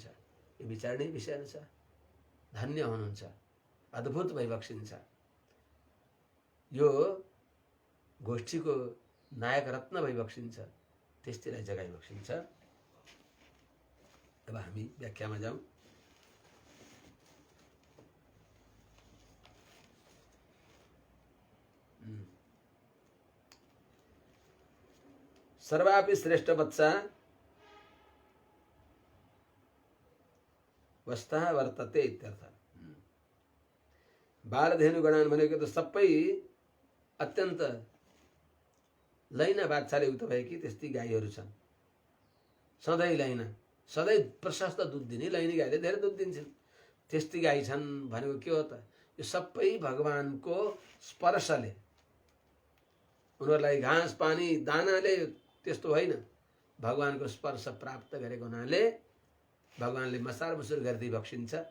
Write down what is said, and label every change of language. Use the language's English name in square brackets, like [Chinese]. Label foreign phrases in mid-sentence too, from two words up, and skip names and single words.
[Nepali] यो विचार्ने विषय छ। धन्य हुनुहुन्छ, अद्भुत भइबक्सिन्छ। यो गोष्ठीको नायक रत्न भइबक्सिन्छ, त्यस्तीलाई जगाइबक्सिन्छ। अब हामी व्याख्यामा जाउँ। [Sanskrit] सर्वापि श्रेष्ठ वत्सा वस्ता वर्तते इत्यर्थ। [Nepali] बालधेनुगणान भनेको त सबै अत्यन्त लैना बाछाले उक्त भएकी त्यस्ती गाईहरू छन्। सधैँ लैना, सधैँ प्रशस्त दुध दिने लैनी गाईले धेरै दुध दिन्छन्। त्यस्ती गाई छन् भनेको के हो त? यो सबै भगवानको स्पर्शले, उनीहरूलाई घाँस पानी दानाले त्यस्तो होइन, भगवानको स्पर्श प्राप्त गरेको हुनाले भगवानले मसार मुसुर गरिदिई बक्सिन्छ।